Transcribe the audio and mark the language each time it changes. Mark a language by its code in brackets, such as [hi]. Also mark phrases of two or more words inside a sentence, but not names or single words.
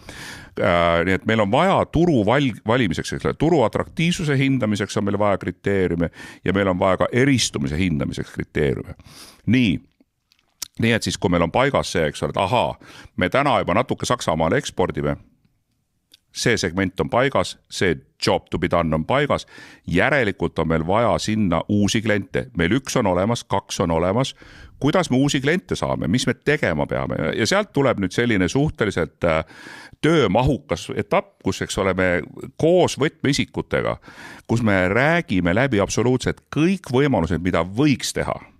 [et] Nii et meil on vaja turu valimiseks, turu atraktiivsuse hindamiseks on meil vaja kriteeriume ja meil on vaja ka eristumise hindamiseks kriteeriume. Nii et siis, kui meil on paigas see, eks ole, et me täna juba natuke Saksamaale ekspordime, see segment on paigas, see [en] job to be done [et] on paigas, järelikult on meil vaja sinna uusi kliente. Meil 1 on olemas, 2 on olemas. Kuidas me uusi kliente saame, mis me tegema peame ja sealt tuleb nüüd selline suhteliselt töömahukas etapp, kus, eks ole, me koos võtmeisikutega, kus me räägime läbi absoluutselt kõik võimalused, mida võiks teha.